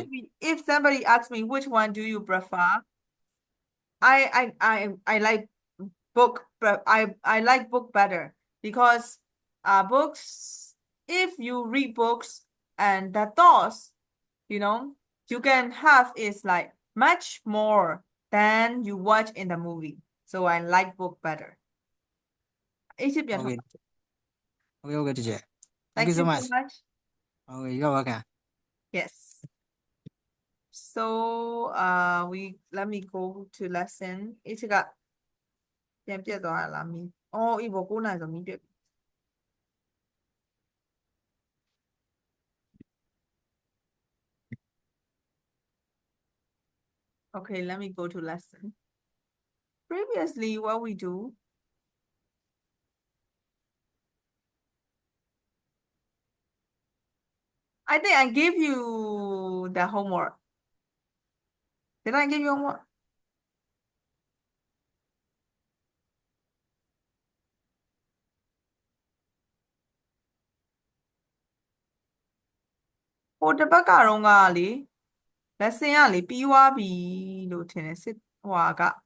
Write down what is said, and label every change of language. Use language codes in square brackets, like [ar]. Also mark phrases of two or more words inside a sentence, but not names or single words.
[en] if somebody asks me which one do you prefer, I like book, but I like book better, because books, if you read books and the thoughts, you know, you can have is like much more than you watch in the movie. So I like book better. Okay. Okay, teacher. Thank you so you much. so much. Okay, you're welcome. Yes. So let me go to lesson. [my] ကပြန်ပြတ်သွားတာလားမီး။အော်အေးဘော9 နာရီဆိုမီးပြတ် [en] Okay, let me go to lesson. Previously, what we do, I think I gave you the homework. Did I give you homework? [my] Oh, တပတ်ကတော့ကလေ lesson ကလေပြီးသွားပြီလို့ထင်တယ်စစ်ဟိုက